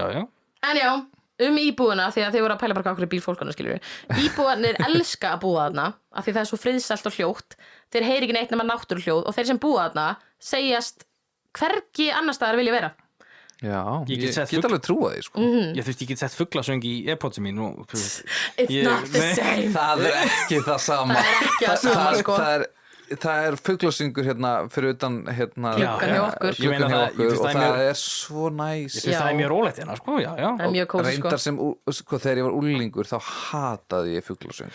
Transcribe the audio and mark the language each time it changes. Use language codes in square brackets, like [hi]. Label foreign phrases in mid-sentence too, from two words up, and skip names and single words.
[is] En já, íbúðina, því að þau voru að pæla bara hvað okkur bílfólkana, skilur. Íbúðarnir elska að búa þarna, af því það er svo friðsælt og hljótt. Þeir heyri ekki neitt nema náttúruhljóð og þeir sem búa þarna segjast hvergi annars staðar vilja vera. Já, ég get alveg trúa því, sko. Ég þú veist, ég get sett fuglasöng í AirPodsi mín og... [en] It's not the same. [is] Það er ekki það sama. Það er ekki það sama, sko. Það er fuglasöngur hérna fyrir utan hérna klukkan hjá okkur. Og það er svo næs. Ég finnst það er mjög rólegt hérna, sko. Já. Það er mjög kósí, sko. Reyndar sem, sko, þegar ég var úlingur þá hataði ég fuglasöng.